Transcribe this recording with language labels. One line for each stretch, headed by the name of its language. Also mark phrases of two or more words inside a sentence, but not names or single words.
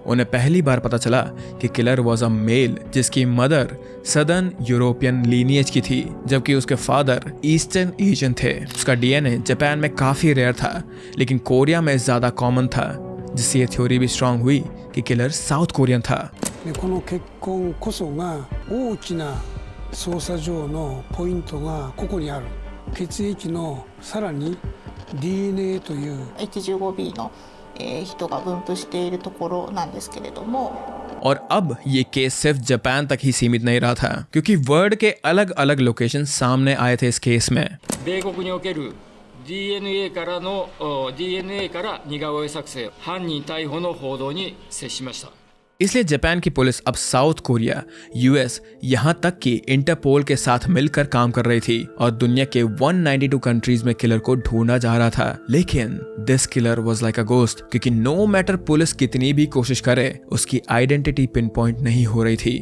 Hindi: उन्हें पहली बार पता चला कि
English: killer was a male
Hindi: जिसकी मदर
English: Southern European lineage
Hindi: की थी, जबकि उसके फादर
English: Eastern Asian
Hindi: थे। उसका डीएनए जापान में काफी रेयर था, लेकिन कोरिया में ज्यादा कॉमन था, जिससे ये थ्योरी भी स्ट्रांग हुई कि किलर
English: South Korean
Hindi: था।
Japanese: この結婚こそが大きな捜査上のポイントがここにある。血液のさらに DNA という H15B の人が分布しているところなんですけれども、
Hindi: और अब ये केस सिर्फ जापान तक ही सीमित नहीं रहा था, क्योंकि वर्ल्ड के अलग अलग लोकेशन सामने आए थे इस केस में।
Japanese: 米国における DNA からの DNA から似顔絵作成犯人逮捕の報道に接しました。
Hindi: इसलिए जापान की पुलिस अब साउथ कोरिया, यूएस, यहाँ तक कि इंटरपोल के साथ मिलकर काम कर रही थी और दुनिया के 192 कंट्रीज में किलर को ढूंढा जा रहा था। लेकिन
English: this killer was like a ghost,
Hindi: क्योंकि
English: no matter
Hindi: पुलिस कितनी भी कोशिश करे, उसकी आइडेंटिटी
English: pin point
Hindi: नहीं हो रही थी।